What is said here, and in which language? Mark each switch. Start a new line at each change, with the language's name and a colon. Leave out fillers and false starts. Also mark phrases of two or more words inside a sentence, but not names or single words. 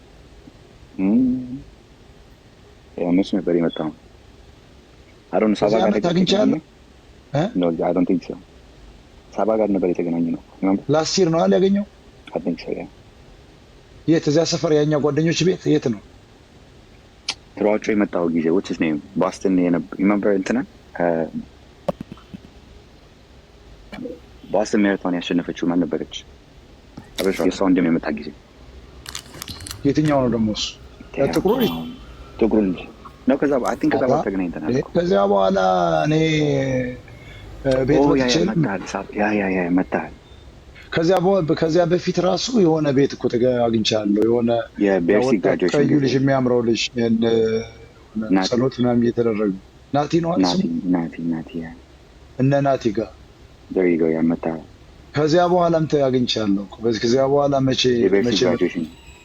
Amharic: መቼ ነበር የመጣው? አሮን ሳባ ጋር ታግኝቻለሁ።
English: No I don't think so።
Amharic: ሳባ ጋር ነበር የተገናኘነው።
English: last year
Amharic: ነው አይደል ያገኘው?
English: I think so yeah።
Amharic: የት እዚያ ሰፈር የኛ ጓደኞች ቤት የት ነው? ትሯጮ የመጣው ጊዜ
English: what's his name
Amharic: ቦስተን remember እንትና ቦስተን ማራቶን ያሸነፈችው ማን ነበረች? አበሻ የሷ እንደም የመጣ ጊዜ የትኛው ነው ደግሞ እሱ? ጥቁሩ ልጅ ነው። ከዛ
English: I think
Amharic: ከዛ በኋላ ተገናኝተናል። ከዛ በኋላ እኔ ቤት ወጥቼ ያ መጣል። ከዚያ በፊት ራሱ የሆነ ቤት እኮ አግኝቻለሁ። የሆነ የቤርሲ ግራጁዌሽን ቀዩ ልጅ የሚያምረው ልጅ ጸሎት ምናምን እየተደረገ ናቲ ነው ናቲ እነ ናቲ ጋር
English: there you go
Amharic: ያ መጣ። ከዚያ በኋላም አግኝቻለሁ። ከዚያ በኋላ መቼ